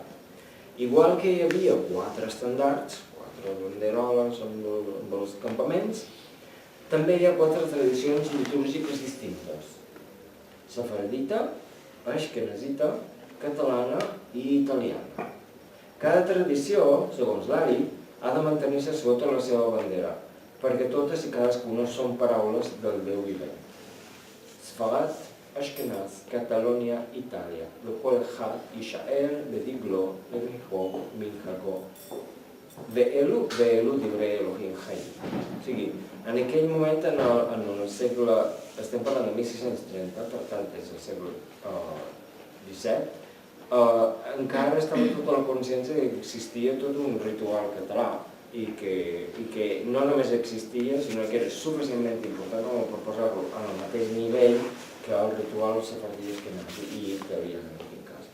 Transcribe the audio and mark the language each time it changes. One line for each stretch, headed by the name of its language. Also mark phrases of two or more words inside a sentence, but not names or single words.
Catalan: Igual que hi havia 4 estendards, 4 banderoles amb els campaments, també hi ha 4 tradicions litúrgiques distintes: sefardita, ashkenazita, catalana i italiana. Cada tradició, segons Lari, ha de mantenir-se sota la seva bandera, perquè totes i cadascuna són paraules del Déu vivent. Sfarat, Ashkenaz, Catalonia, Itàlia,
Hebrew: לכל אחד יישאר בדגלו לבריחו מנהגו. ואלו דברי אלוהים חיים.
Catalan: O sigui, en aquell moment, en el segle, estem parlant de 1630, per tant és el segle XVII, encara estava tota la consciència que existia tot un ritual català i que no només existia, sinó que era suficientment important com per posar-lo al mateix nivell que el ritual sefardí i italià en aquest cas.